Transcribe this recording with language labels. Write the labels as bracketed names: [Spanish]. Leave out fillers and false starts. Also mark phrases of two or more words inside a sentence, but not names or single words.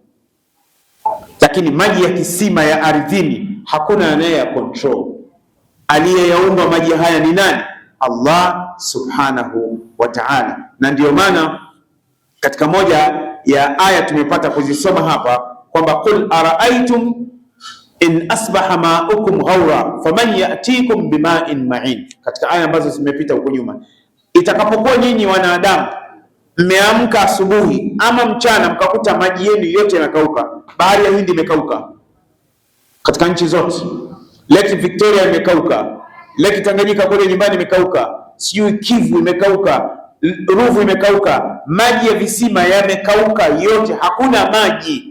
[Swahili] Lakini maji ya kisima ya ardhini hakuna anayeya control. Aliyeyaumba maji haya ni nani? [Arabic] الله سبحانه وتعالى. [Swahili] Na ndiyo maana katika moja ya aya tumepata kuzisoma hapa kwamba [Arabic] قل أرأيتم إن أصبح ماؤكم غورا فمن يأتيكم بماء معين, [Swahili] katika aya ambazo zimepita huko nyuma. Itakapokuwa nyinyi wanadamu mmeamka asubuhi ama mchana mkakuta maji yenu yote yanakauka, bahari ya Hindi imekauka katika nchi zote, Lake Victoria imekauka, Lake Tanganyika kule nyumbani imekauka, sijui Kivu imekauka, Ruvu imekauka, maji ya visima yamekauka yote, hakuna maji.